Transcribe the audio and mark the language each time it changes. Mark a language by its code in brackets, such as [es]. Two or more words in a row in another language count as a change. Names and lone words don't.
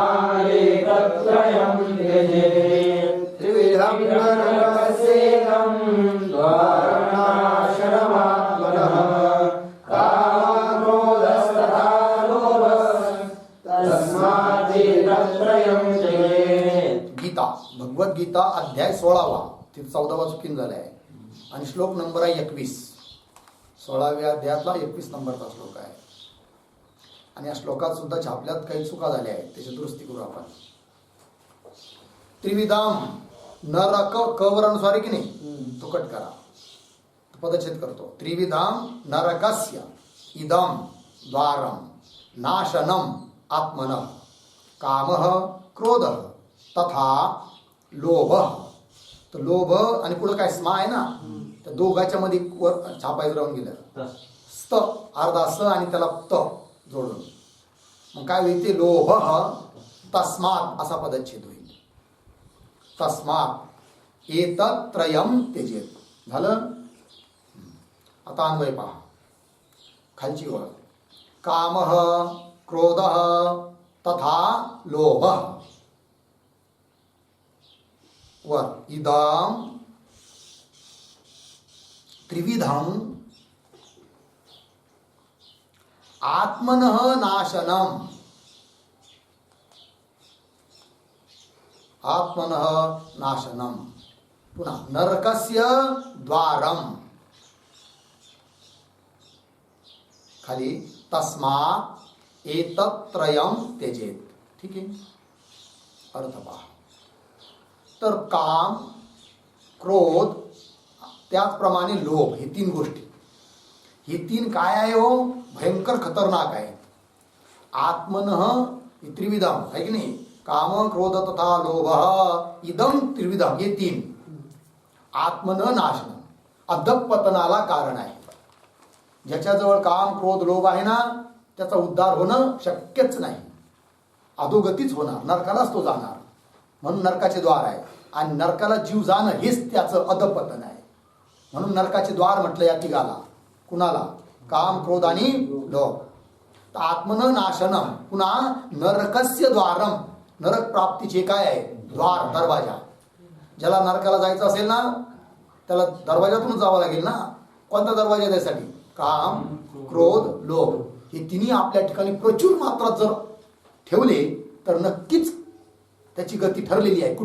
[sa] त्रिविधं नरकस्येदं द्वारनाशनमात्मनः कामक्रोधस्तथा लोभः तस्मादेतत्त्रयं त्यजेत्. [mr] गीता, भगवद्गीता अध्याय 16वा, तिथे 14वा चुकीन झाला आहे आणि श्लोक नंबर आहे 21. 16व्या अध्यायातला 21 नंबरचा श्लोक आहे. आणि या श्लोकात सुद्धा छापल्यात काही चुका झाल्या आहेत, त्याची दुरुस्ती करू आपण. त्रिविधाम नरक कवर अनुसार आहे की नाही, तो कट करा, पदच्छेद करतो. [sa] त्रिविधाम नरकस्य इदम द्वारम नाशनम आत्मनः कामः क्रोधः तथा लोभः. [mr] तर लोभ आणि पुढे काय स्मा आहे ना, त्या दोघांच्या मध्ये वर छापायचं राहून गेलं. स्त अर्धा स आणि त्याला त जोडून मग काय होईल ते लोभ तस्मात असा पदच्छेद होईल. [sa] तस्मात एतत्त्रयं त्यजेत. [mr] झालं. आता अन्वय पहा. खालची ओळ [sa] कामः क्रोधः तथा लोभः. वर इदं त्रिविधं आत्मनः नाशनम. आत्मनः नाशनम. पुन्हा नरकस्य द्वारम. खाली तस्मात् एतत्त्रयं त्यजेत. [mr] ठीक आहे. अर्थ पहा. तर काम क्रोध त्याचप्रमाणे लोभ हे 3 गोष्टी, ही 3 काय आहे हो, भयंकर खतरनाक आहे. [sa] आत्मनः त्रिविधम [mr] आहे की नाही, [sa] काम क्रोध तथा लोभ इदम त्रिविधम, [mr] हे 3 [sa] आत्मन नाशनम [mr] अधःपतनाला कारण आहे. ज्याच्याजवळ काम क्रोध लोभ आहे ना त्याचा उद्धार होणं शक्यच नाही, अधोगतीच होणार, नरकालाच तो जाणार. म्हणून नरकाचे द्वार आहे आणि नरकाला जीव जाणं हेच त्याचं अधःपतन आहे. म्हणून नरकाचे द्वार म्हटलं या तिघाला. कुणाला? काम क्रोध आणि लोभ. [sa] आत्मन नाशनम. [mr] पुन्हा [sa] नरकस्य द्वारम, [mr] नरक प्राप्तीचे काय आहे द्वार, दरवाजा. ज्याला नरकाला जायचं असेल ना त्याला दरवाजातूनच जावं लागेल ना. कोणता दरवाजा त्यासाठी? काम क्रोध लोभ हे तिन्ही आपल्या ठिकाणी प्रचूर मात्रात जर ठेवले तर नक्कीच त्याची गती ठरलेली आहे.